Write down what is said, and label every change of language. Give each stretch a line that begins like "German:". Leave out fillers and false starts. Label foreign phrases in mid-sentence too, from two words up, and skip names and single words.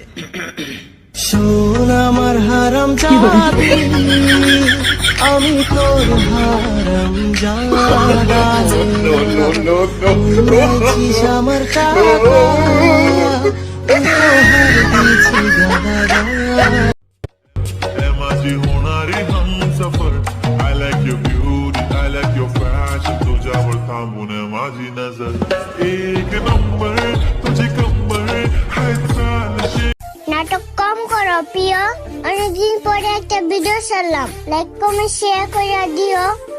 Bangla: শোন আমার হারাম জাদি, আমি তোর হারাম জাদি, নাচিস আমার টাকা, উপহার দিছি গাদা।
Marathi: माझी होणारी हमसफर
English: I like your beauty, I like your fashion,
Marathi: तुझ्यावर थांबून माझी नजर एक नंबर तुझी कंबर हाय चालशे।
Bangla: নাটক কম করো প্রিয়, অনেকদিন পরে একটা ভিডিও ছাড়লাম, লাইক কমেন্ট শেয়ার করে দিও।